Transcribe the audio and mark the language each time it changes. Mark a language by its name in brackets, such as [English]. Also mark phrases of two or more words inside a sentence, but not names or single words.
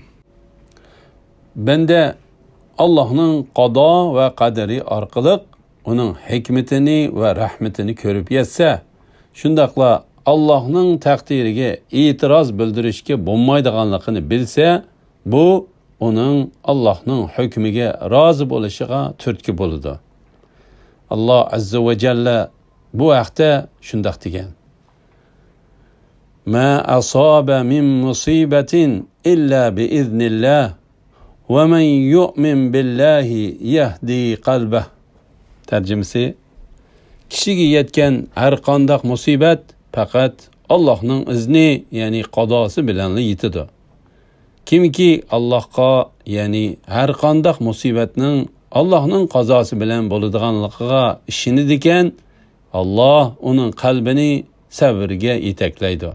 [Uzbek] Banda Allohning qado va qadari orqali uning hikmatini va rahmatini ko'rib yetsa, shundaqla Allohning taqdiriga e'tiroz bildirishga bo'lmaydiganligini bilsa, bu uning Allohning hukmiga rozi bo'lishiga turtki bo'ladi. Alloh [Arabic] عز وجل [Uzbek] bu haqda shunday degan: [Arabic] ما أصاب من مصيبة إلا بإذن الله ومن يؤمن بالله يهد قلبه. [Uzbek] Tarjimasi: kishiga yetgan har qanday musibat faqat Allohning izni, ya'ni qadosi bilan yetadi. Kimki Allohga, ya'ni har qanday musibatning Allohning qazosi bilan bo'ladiganligiga ishonadi ekan, Alloh uning qalbini sabrga yetaklaydi.